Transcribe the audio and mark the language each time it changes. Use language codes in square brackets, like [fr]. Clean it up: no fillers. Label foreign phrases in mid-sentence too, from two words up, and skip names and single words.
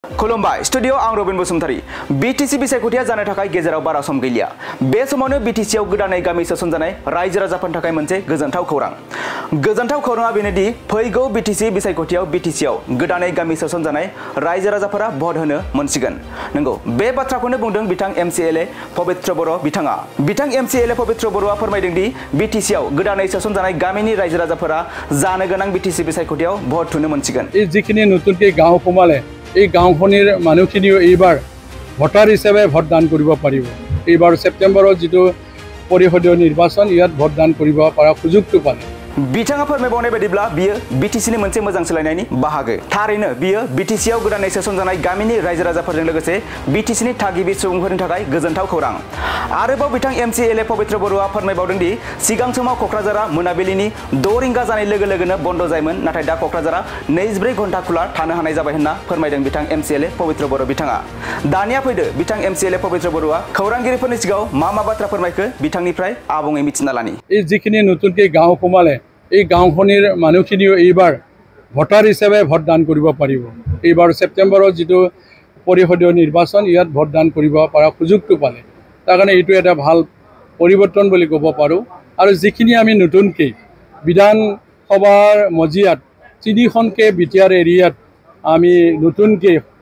[brx] खुलुमबाय स्टुडियो आं रबिन बसुमतारी बीटीसी बिसायख'थिया जानो थाखाय गेजेराव बारा सम गैलिया बे समावनो बीटीसीआव गोदानै गामि सोसनजानाय रायजो राजाफोरनि थाखाय मोनसे गोजोनथाव खौराङा बेनोदि फैगौ बीटीसी बिसायख'थियाव बीटीसीआव गोदानै गामि सोसनजानाय रायजो राजाफोरा भट होनो मोनसिगोन नंगौ बे बाथ्राखौनो बुंदों बिथां MCLA पवित्र बर' बिथाङा बिथां MCLA पवित्र बर'आ फोरमायदों दि बीटीसीआव गोदानै सोसनजानाय गामिनि रायजो राजाफोरा जानो गोनां बीटीसी बिसायख'थियाव भट होनो मोनसिगोन [as] जिखिनि नতুनকৈ गाঁও সোমালে এই গাঁওখনিৰ মানুহখিনিও এইবাৰ ভোটাৰ হিচাপে ভোটদান কৰিব পাৰিব এইবাৰ সেপ্টেম্বৰত যেটো পৰিষদীয় নিৰ্বাচন ইয়াত ভোটদান কৰিব পৰা সুযোগটো পালে [brx] बिथाङा फोरमायबावनाय बायदिब्ला बियो बीटीसीनि मोनसे मोजां सोलायनायनि बाहागो थारैनो बियो बीटीसीआव गोदानै सोसनजानाय गामिनि रायजो राजाफोरजों लोगोसे बीटीसीनि थागिबि सुबुंफोरनि थाखाय गोजोनथाव खौरां आरोबाव बिथां MCLA पवित्र बर'आ फोरमायबावदों दि सिगां समाव क'क्राझारा मोनाबिलिनि 6 रिंगा जानाय लोगो लोगोनो बन्द जायोमोन नाथाय दा क'क्राझारा 24 घन्टा खुला थानो हानाय जाबाय होनना फोरमायदों बिथां MCLA पवित्र बर' बिथाङा दानिया फैदो बिथां MCLA पवित्र बर'आ खौरांगिरिफोरनि सिगाङाव मा बाथ्रा फोरमायखो बिथांनिफ्राय आबुङै मिथिना लानि [as] এই যিখিনি নতুনকৈ গাঁও সোমালে এই গাঁওখনিৰ মানুহখিনিও এইবাৰ ভোটাৰ হিচাপে ভোটদান কৰিব পাৰিব এইবাৰ সেপ্টেম্বৰত যেটো পৰিষদীয় নিৰ্বাচন ইয়াত ভোটদান কৰিব পৰা সুযোগটো পালে তাৰ কাৰণে এইটো এটা ভাল পৰিৱৰ্তন বুলি ক'ব পাৰো আৰু যিখিনি আমি নতুনকৈ বিধান সভাৰ মজিয়াত 3খনকৈ বিটিআৰ এৰিয়াত আমি নতুনকৈ